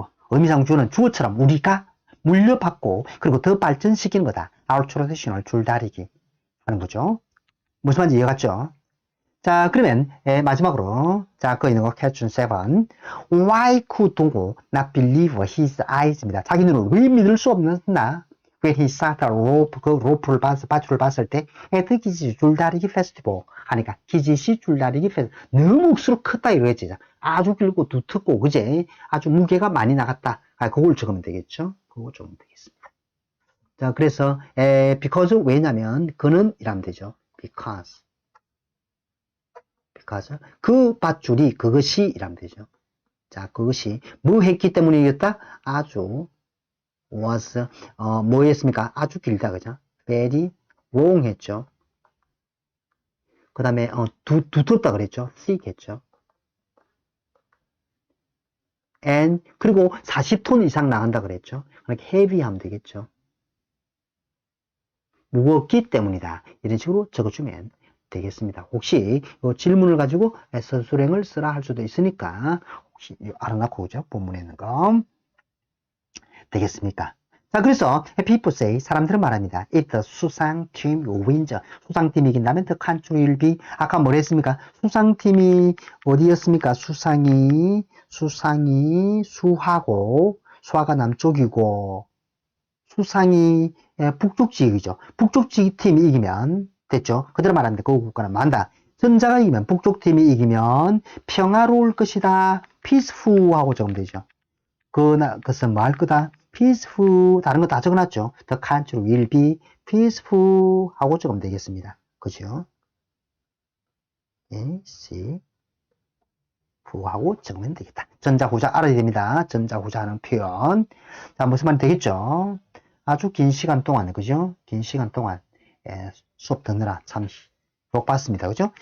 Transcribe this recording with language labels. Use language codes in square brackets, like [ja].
[ko] 의미상 주어는 주어처럼 우리가 물려받고 그리고 더 발전시키는 거다. [en] Our traditional [ko] 줄다리기 하는 거죠. 무슨 말인지 이해갔죠? 자, 그러면 마지막으로 자, 그 있는 거 [en] question 7. Why could 동고 not believe his eyes입니다. [ko] 자기 눈을 왜 믿을 수 없나? [en] When he saw the rope, [ko] 그 로프를 밧줄을 봤을 때 [en] at his [ko] 줄다리기 페스티벌 하니까 his 줄다리기 페스티벌 너무 억수로 컸다 이거지. 아주 길고 두텁고 그제 아주 무게가 많이 나갔다. 그걸 적으면 되겠죠. 그거 적으면 되겠습니다. 자, 그래서 [en] because [ko] 왜냐면 그는 이라면 되죠. [en] because [ko] 그 밧줄이 그것이 이라면 되죠. 자, 그것이 뭐 했기 때문이겠다? 아주 [en] was [ko] 뭐였습니까? 아주 길다 그죠? [en] very long 했죠. [ko] 그 다음에 두텁다 그랬죠. thick 했죠. [en] and [ko] 그리고 40톤 이상 나간다 그랬죠. 그러니까 [en] heavy [ko] 하면 되겠죠. 무겁기 때문이다. 이런 식으로 적어주면 되겠습니다. 혹시 이 질문을 가지고 서술형을 쓰라 할 수도 있으니까 혹시 알아놓고 오죠. 본문에 있는 거. 되겠습니까? 자, 그래서 [en] people say [ko] 사람들은 말합니다. [en] If the 수상팀 wins, [ko] 수상팀이 이긴다면 [en] the country will be [ko] 아까 뭘 했습니까? 수상팀이 어디였습니까? 수상이 수하고 수하가 남쪽이고 수상이 북쪽 지역이죠. 북쪽 지역 팀이 이기면 됐죠. 그대로 말하는데 그 국가는 만다. 전자가 이기면 북쪽 팀이 이기면 평화로울 것이다. peaceful 하고 적으면 되죠. 그것은 뭐 할 거다? peaceful 다른 거 다 적어놨죠. [en] The country will be peaceful [ko] 하고 적으면 되겠습니다. 그죠? 예, C 하고 적으면 되겠다. 전자 후자 알아야 됩니다. 전자 후자 하는 표현. 자, 무슨 말이 되겠죠? 아주 긴 시간 동안, 그죠? 긴 시간 동안 수업 듣느라 참 복 봤습니다. 그죠?